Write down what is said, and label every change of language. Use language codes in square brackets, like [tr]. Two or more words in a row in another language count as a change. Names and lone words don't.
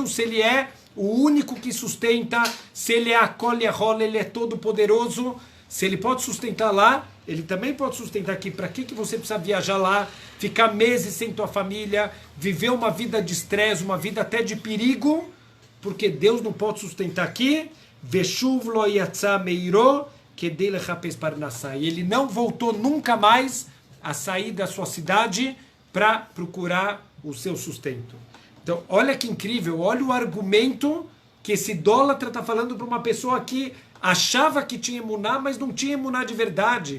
[pt] Se ele é o único que sustenta, se ele é a [he] כל יכול, [pt] ele é todo poderoso, se ele pode sustentar lá, ele também pode sustentar aqui. Para que você precisa viajar lá, ficar meses sem tua família, viver uma vida de estresse, uma vida até de perigo, porque Deus não pode sustentar aqui. [he] ושוב לא יצא מעירו כדי לחפש פרנסה. [pt] E ele não voltou nunca mais a sair da sua cidade para procurar o seu sustento. Então, olha que incrível, olha o argumento que esse idólatra está falando para uma pessoa que achava que tinha emuná, mas não tinha emuná de verdade.